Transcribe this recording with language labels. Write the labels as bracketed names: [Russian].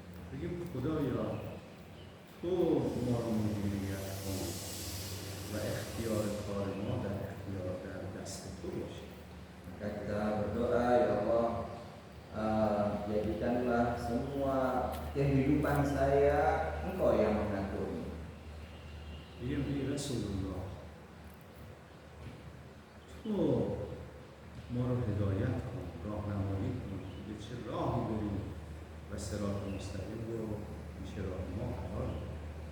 [Persian] بگیم خدایا تو ما رو مدیریت کن و اختیار کار ما در دست تو باشه. [Indonesian] Maka kita berdoa, ya Allah, jadikanlah semua kehidupan saya Engkau yang mengaturnya. [Persian] بگیم ای رسول الله تو ما رو هدایت کن، راهنمایی کن به چه راهی بریم و صراط مستقیم رو میشه راه ما قرار بدیم.